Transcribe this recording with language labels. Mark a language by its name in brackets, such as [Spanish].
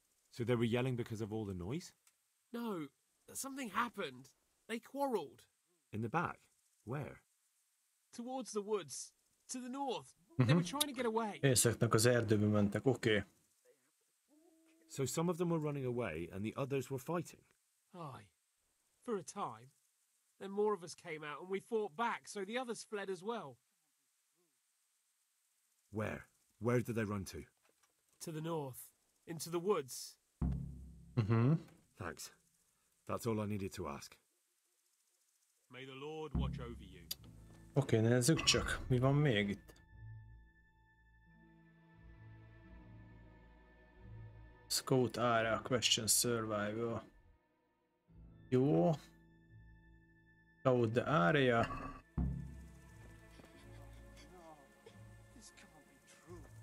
[English] So they were yelling because of all the noise? No, something happened. They quarrelled. In the back? Where? Towards the woods. To the north. They were trying to get away. [Hungarian] Északnak az erdőbe mentek, oké. [English] So some of them were running away and the others were fighting? Aye. For a time. Then more of us came out and we fought back, so the others fled as well. Where? Where did they run to? To the north. Into the woods. Thanks. That's all I needed to ask. May the Lord watch over you. [Hungarian] Oké, nézzük csak, mi van még itt. [English] Scout area, question survival. Jó. Scout the area. This can't be true.